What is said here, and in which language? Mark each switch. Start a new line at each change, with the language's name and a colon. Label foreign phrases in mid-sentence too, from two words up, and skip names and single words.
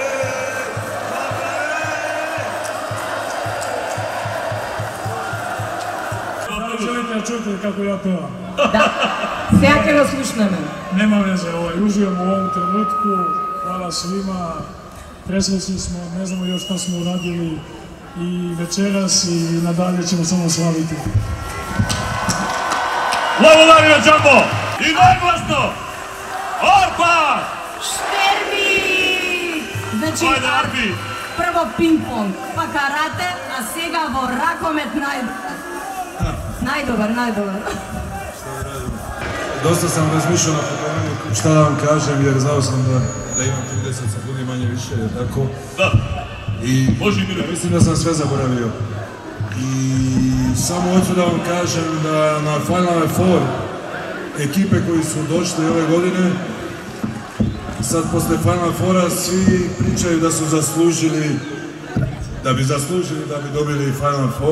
Serbian: Желите да чуете како ја певам?
Macedonian: Да, сега ќе го слушнеме.
Serbian: Нема везе, уживам у овом тренутку, хвала свима, пресвесни смо, не знамо још што смо урадили и вечерас и надалje ćemo samo slaviti.
Macedonian: Благодариме, Джамбо! И најгласно! Арпа! Штерби! Значи, Ајде, Арпи! прво пинг-понг, па карате, а сега во ракомет најдобар, најдобар.
Serbian: Dosta sam razmišljao na putovanje šta da vam kažem jer znao sam da imam 30 sekundi manje više, tako? Da. I ja mislim da sam sve zaboravio. I samo hoću da vam kažem da na Final Four ekipe koji su došli ove godine, sad posle Final Fora svi pričaju da su zaslužili, da bi dobili Final Four.